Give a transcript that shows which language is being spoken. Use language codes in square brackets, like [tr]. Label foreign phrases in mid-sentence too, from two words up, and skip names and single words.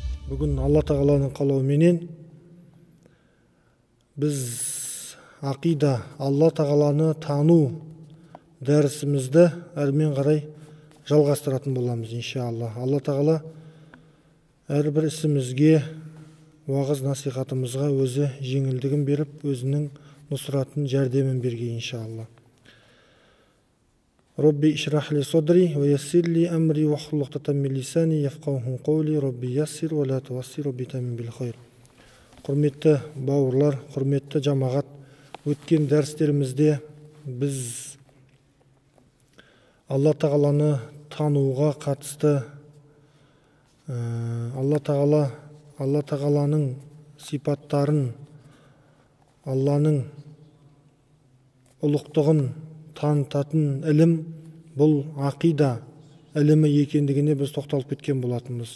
[kk] Бүгін Алла Тағаланың қалауыменен біз ақида, Алла Тағаланы тану дәрісімізді әрмен қарай жалғастыратын боламыз, иншалла. Алла Тағала әрбір ісімізге, уағыз насихатымызға өзі жеңілдігін беріп, өзінің нұсратын, жәрдемін берген, иншалла. [ar] رب اشرح لي صدري، ويسر لي أمري، واحلل عقدة من لساني، يفقهوا قولي، رب يسر، ولا تعسر، رب تمم بالخير. [kk] Құрметті бауырлар, құрметті жамағат, өткен дәрістерімізде біз Алла Тағаланы тануға қатысты, Алла Тағаланың сипаттарын, Алланың ұлықтығын танытатын ілім, бұл ақида ілімі екендігіне біз тоқталып кеткен болатынбыз.